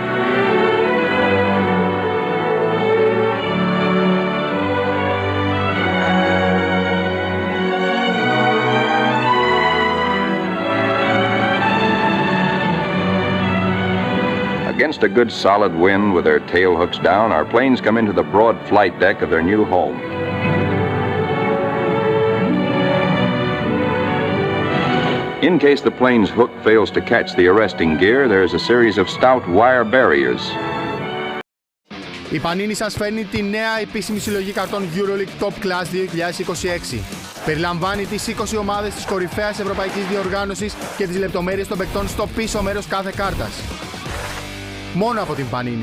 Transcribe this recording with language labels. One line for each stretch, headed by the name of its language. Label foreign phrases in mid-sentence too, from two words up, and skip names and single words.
English: Against a good solid wind with their tail hooks down, our planes come into the broad flight deck of their new home. In case the plane's hook fails to catch the arresting gear, there's a series of stout wire barriers.
Greek: Η Πανίνη σας φέρνει τη νέα επίσημη συλλογή καρτών EuroLeague Top Class 2026. Περιλαμβάνει τις 20 ομάδες της κορυφαίας ευρωπαϊκής διοργάνωσης και τις λεπτομέρειες των παικτών στο πίσω μέρος κάθε κάρτας. Μόνο από την Πανίνη.